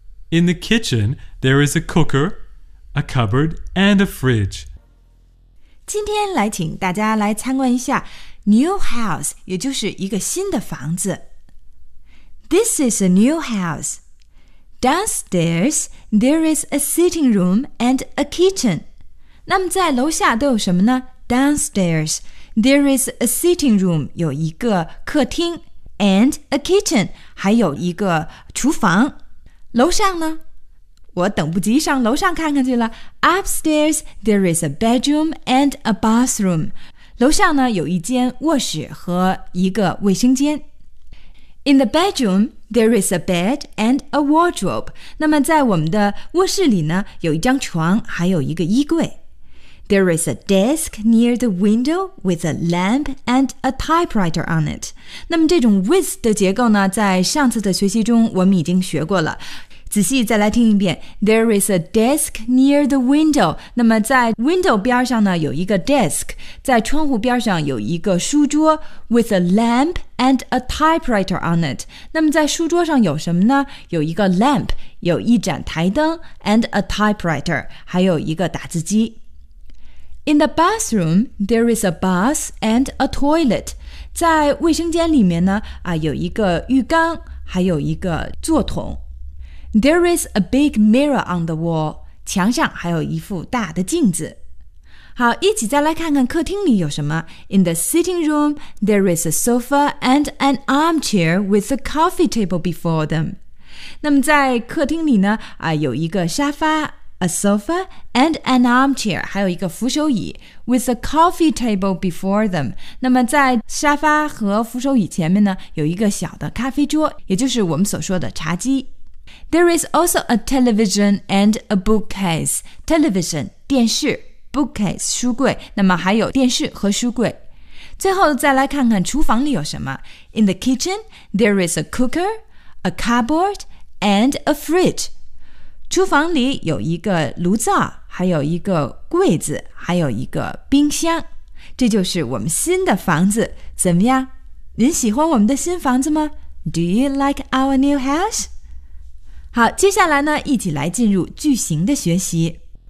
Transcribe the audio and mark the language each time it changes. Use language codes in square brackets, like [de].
[en] In the kitchen,There is a cooker, a cupboard, and a fridge. [zh] 今天来请大家来参观一下 [en] new house， [zh] 也就是一个新的房子。 [en] This is a new house. Downstairs, there is a sitting room and a kitchen. [zh] 那么在楼下都有什么呢？ [en] Downstairs, there is a sitting room, [zh] 有一个客厅 [en] and a kitchen, [zh] 还有一个厨房。楼上呢？我等不及上楼上看看去了。 [en] Upstairs, there is a bedroom and a bathroom. [zh] 楼上呢，有一间卧室和一个卫生间。 [en] In the bedroom, there is a bed and a wardrobe. [zh] 那么在我们的卧室里呢，有一张床，还有一个衣柜。 [en] There is a desk near the window with a lamp and a typewriter on it. [zh] 那么这种 with 的结构呢，在上次的学习中我们已经学过了。仔细再来听一遍。 [en] There is a desk near the window. [zh] 那么在 window 边上呢，有一个 desk， 在窗户边上有一个书桌 [en] with a lamp and a typewriter on it. [zh] 那么在书桌上有什么呢？有一个 lamp， 有一盏台灯 [en] and a typewriter， [zh] 还有一个打字机。 [en] In the bathroom, there is a bath and a toilet. [zh] 在卫生间里面呢，有一个浴缸，还有一个坐桶。 [en] There is a big mirror on the wall. [zh] 墙上还有一副大的镜子。好，一起再来看看客厅里有什么。 [en] In the sitting room, there is a sofa and an armchair with a coffee table before them. [zh] 那么在客厅里呢，有一个沙发。 [en] A sofa and an armchair, [zh] 还有一个扶手椅 [en] with a coffee table before them. [zh] 那么在沙发和扶手椅前面呢，有一个小的咖啡桌，也就是我们所说的茶几。 [en] There is also a television and a bookcase. [zh] Television, 电视 ,bookcase, 书柜，那么还有电视和书柜。最后再来看看厨房里有什么。 [en] In the kitchen, there is a cooker, a cupboard, and a fridge. [zh] 厨房里有一个炉灶，还有一个柜子，还有一个冰箱。这就是我们新的房子，怎么样？您喜欢我们的新房子吗？ [en] Do you like our new house? [zh] 好，接下来呢，一起来进入句型的学习。